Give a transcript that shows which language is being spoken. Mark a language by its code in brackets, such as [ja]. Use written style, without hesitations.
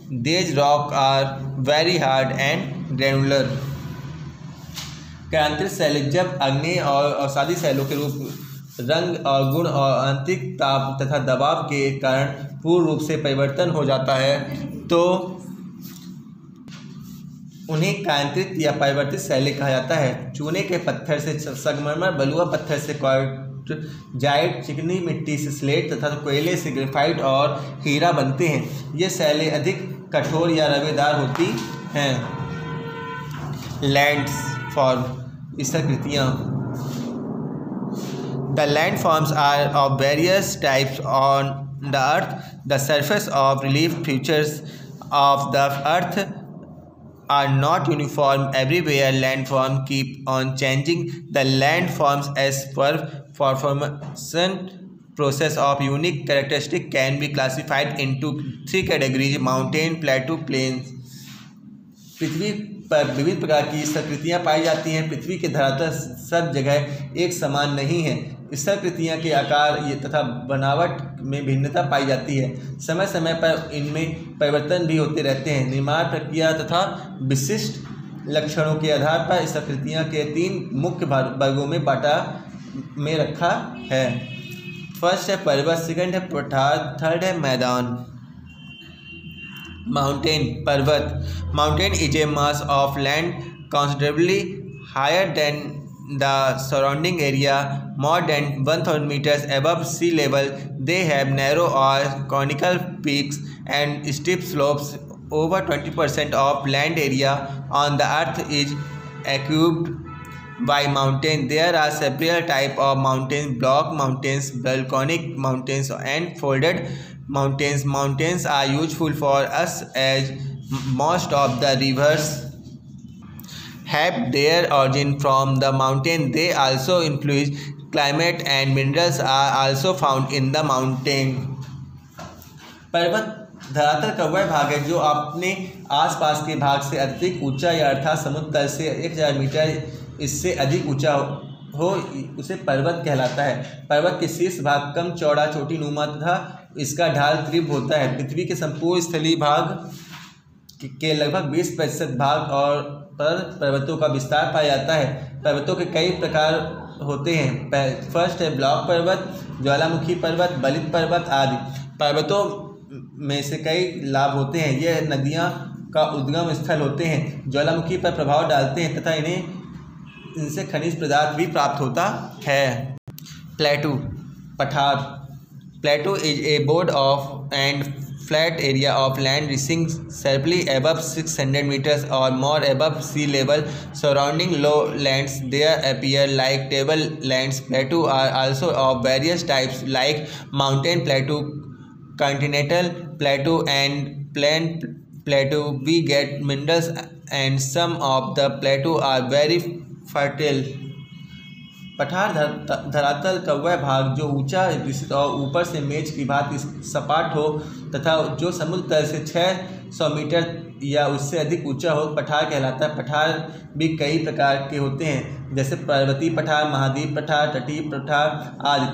[en] These rocks are very hard and granular. [hi] कायांतरित सैलें जब अग्नेय और अवसादी salon के रूप, रंग और गुण और आंतरिक ताप तथा दबाव के कारण पूर्ण रूप से परिवर्तन हो जाता है तो उन्हें कायांतरित या परिवर्तित सैलें कहा जाता है. चूने के पत्थर से संगमरमर, बलुआ पत्थर से क्वार्ट्जाइट, चिकनी मिट्टी से स्लेट तथा कोयले से ग्रेफाइट और हीरा बनते हैं. ये सैलें अधिक कठोर या रवेदार होती हैं. Landform स्थलाकृतियाँ. [en] The landforms are of various types on the earth. The surface of relief features of the earth are not uniform everywhere. Landforms keep on changing. The landforms as per formation process of unique characteristic can be classified into 3 categories: mountain, plateau, plains. [hi] पृथ्वी पर विविध प्रकार की स्थलाकृतियाँ पाई जाती हैं. पृथ्वी के धरातल सब जगह एक समान नहीं है. स्थलाकृतियाँ के आकार तथा बनावट में भिन्नता पाई जाती है. समय समय पर इनमें परिवर्तन भी होते रहते हैं. निर्माण प्रक्रिया तथा विशिष्ट लक्षणों के आधार पर स्थलाकृतियाँ के 3 मुख्य वर्गों में में रखा है. फर्स्ट है पर्वत, सेकंड है पठार, थर्ड है मैदान. माउंटेन, पर्वत. [en] Mountain is a mass of land considerably higher than the surrounding area, more than 1000 meters above sea level. They have narrow or conical peaks and steep slopes. Over 20% of land area on the earth is occupied by mountains. There are several types of mountains: block mountains, volcanic mountains and folded mountains. Mountains are useful for us as most of the rivers have their origin from the mountain. They also influence climate and minerals are also found in the mountain. [hi] पर्वत धरातल का वह भाग है जो अपने आसपास के भाग से अत्यधिक ऊंचा या अर्थात समुद्र तल से 1000 मीटर इससे अधिक ऊंचा हो, उसे पर्वत कहलाता है. पर्वत के शीर्ष भाग कम चौड़ा, चोटी नुमा तथा इसका ढाल तीव्र होता है। पृथ्वी के संपूर्ण स्थलीय भाग के लगभग 20% भाग और पर पर्वतों का विस्तार पाया जाता है। पर्वतों के कई प्रकार होते हैं। फर्स्ट है ब्लॉक पर्वत, ज्वालामुखी पर्वत, बलित पर्वत आदि। पर्वतों में से कई लाभ होते हैं। ये नदियाँ का उद्गम स्थल होते हैं, ज्वालामुखी पर प्रभाव डालते हैं तथा इनसे खनिज पदार्थ भी प्राप्त होता है। प्लेटू पठार। [en] Plateau is a broad of and flat area of land rising sharply above 600 meters or more above sea level surrounding lowlands. There appear like tablelands. Plateau are also of various types like mountain plateau, continental plateau and plain plateau. We get minerals and some of the plateau are very fertile. [hi] पठार धरातल का वह भाग जो ऊंचा विस्तृत और ऊपर से मेज की भांति सपाट हो तथा जो समुद्र तल से 600 मीटर या उससे अधिक ऊंचा हो, पठार कहलाता है। पठार भी कई प्रकार के होते हैं, जैसे पर्वतीय पठार, महाद्वीप पठार, तटीय पठार आदि।